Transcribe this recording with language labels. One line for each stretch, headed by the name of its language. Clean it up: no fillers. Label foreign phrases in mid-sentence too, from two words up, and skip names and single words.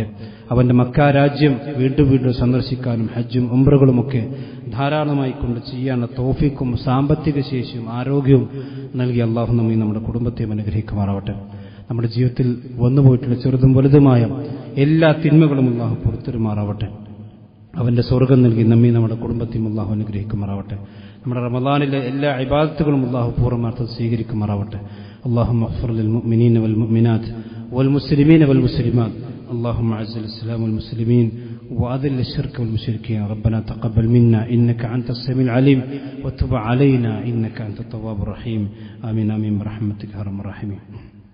Malayalam: അവന്റെ മക്ക രാജ്യം വീണ്ടും വീണ്ടും സന്ദർശിക്കാനും ഹജ്ജും ഉംറകളുമൊക്കെ ധാരാളമായി കൊണ്ട് ചെയ്യാനുള്ള തൗഫീഖും സാമ്പത്തിക ശേഷിയും ആരോഗ്യവും നൽകി അല്ലാഹു നമ്മെ നമ്മുടെ കുടുംബത്തെയും അനുഗ്രഹിക്കുമാറാവട്ടെ. നമ്മുടെ ജീവിതത്തിൽ വന്നുപോയിട്ടുള്ള ചെറുതും വലുതുമായ എല്ലാ തിന്മകളും അല്ലാഹു പുറത്തുമാറാവട്ടെ. അവന്റെ സ്വർഗ്ഗം നൽകി നമ്മെ നമ്മുടെ കുടുംബത്തെയും അല്ലാഹു അനുഗ്രഹിക്കുമാറാവട്ടെ. നമ്മുടെ റമളാനിലെ എല്ലാ ഇബാദത്തുകളും അല്ലാഹു പൂർണ്ണമാർത്ഥം സ്വീകരിക്കുമാറാവട്ടെ.
Arabic: اللهم اغفر للمؤمنين والمؤمنات والمسلمين والمسلمات اللهم اعز الاسلام والمسلمين وأذل الشرك والمشركين ربنا تقبل منا إنك أنت السميع العليم وتب علينا إنك أنت التواب الرحيم آمين آمين برحمتك يا أرحم الراحمين.